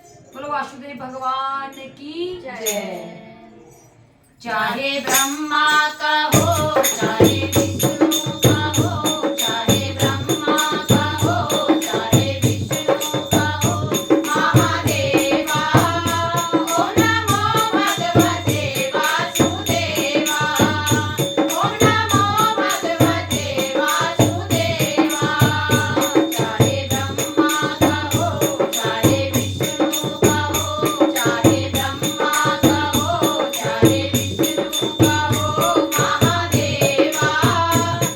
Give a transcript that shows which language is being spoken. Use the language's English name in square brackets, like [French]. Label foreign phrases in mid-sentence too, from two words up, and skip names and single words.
[Hindi] बोलो वासुदेव भगवान की जय। चाहे ब्रह्मा का हो चाहे विष्णु का हो, चाहे ब्रह्मा का हो चाहे विष्णु का हो, [Sanskrit] महादेवा ओम नमो भगवते वासुदेवा, ओम नमो भगवते वासुदेवा। [Hindi] चाहे ब्रह्मा का हो चाहे विष्णु का हो, चाहे ब्रह्मा का हो चाहे विष्णु का हो, महादेवा